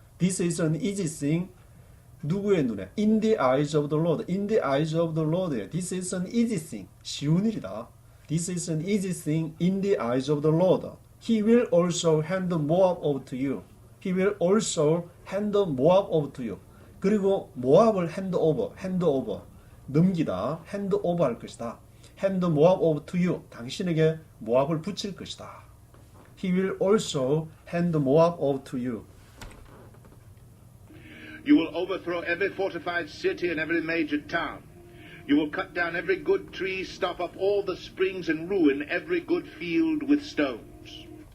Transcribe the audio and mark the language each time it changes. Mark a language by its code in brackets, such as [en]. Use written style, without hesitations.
[en] This is an easy thing. [ko] 누구의 눈에? [en] In the eyes of the Lord. In the eyes of the Lord. This is an easy thing. [ko] 쉬운 일이다. [en] This is an easy thing in the eyes of the Lord. He will also hand Moab over to you. He will also hand Moab over to you. [ko] 그리고 모압을 [en] hand over, [ko] 넘기다, hand over 할 것이다. [en] hand Moab over to you. [ko] 당신에게 모압을 붙일 것이다. [en] He will also hand Moab over to you. You will overthrow every fortified city and every major town. You will cut down every good tree, stop up all the springs, and ruin every good field with stones.